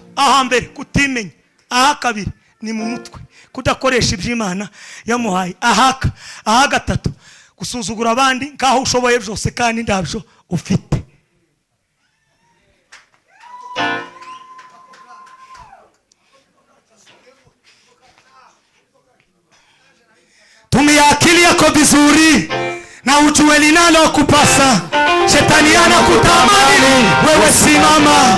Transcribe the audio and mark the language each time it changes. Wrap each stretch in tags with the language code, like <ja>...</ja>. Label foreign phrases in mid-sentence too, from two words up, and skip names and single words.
<rw>ahambere kutimenya ahakabiri ni mu mutwe kudakoresha iby'Imana yamuhaye aha gatatu gusuzugura abandi ngaho ushoboye byose kandi ndabyo ufite</rw> <sw>tumia akili yako vizuri na ujue linalo kupasa shetani anakutamani wewe simama</sw>